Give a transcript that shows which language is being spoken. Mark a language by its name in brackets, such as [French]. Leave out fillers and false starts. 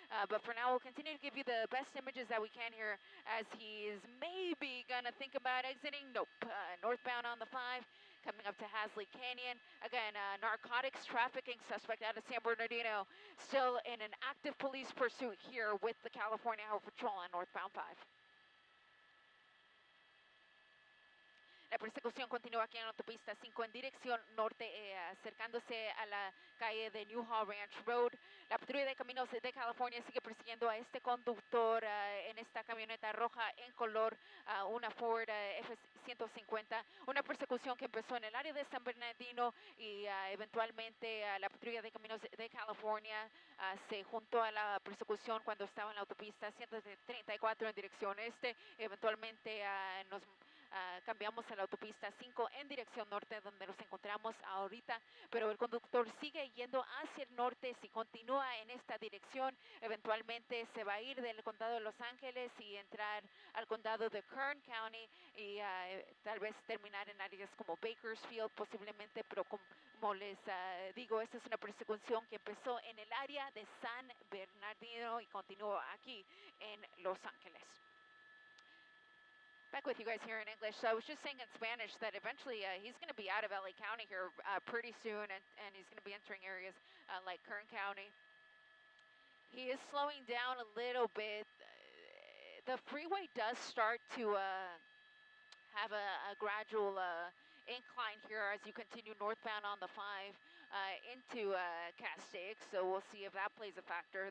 [English] But for now, we'll continue to give you the best images that we can here as he's maybe going to think about exiting. Nope. Northbound on the 5. Coming up to Hasley Canyon. Again, narcotics trafficking suspect out of San Bernardino. Still in an active police pursuit here with the California Highway Patrol on northbound 5. [Spanish] La persecución continúa aquí en la autopista 5 en dirección norte, acercándose a la calle de Newhall Ranch Road. La patrulla de caminos de California sigue persiguiendo a este conductor en esta camioneta roja en color, una Ford F-150. Una persecución que empezó en el área de San Bernardino y eventualmente la patrulla de caminos de California se juntó a la persecución cuando estaba en la autopista 134 en dirección este. Eventualmente nos cambiamos a la autopista 5 en dirección norte, donde nos encontramos ahorita, pero el conductor sigue yendo hacia el norte. Si continúa en esta dirección, eventualmente se va a ir del condado de Los Ángeles y entrar al condado de Kern County y tal vez terminar en áreas como Bakersfield posiblemente, pero como les digo, esta es una persecución que empezó en el área de San Bernardino y continúa aquí en Los Ángeles. [English] Back with you guys here in English. So I was just saying in Spanish that eventually he's going to be out of LA County here pretty soon, and he's going to be entering areas like Kern County. He is slowing down a little bit. The freeway does start to have a gradual incline here as you continue northbound on the 5 into Castaic, so we'll see if that plays a factor.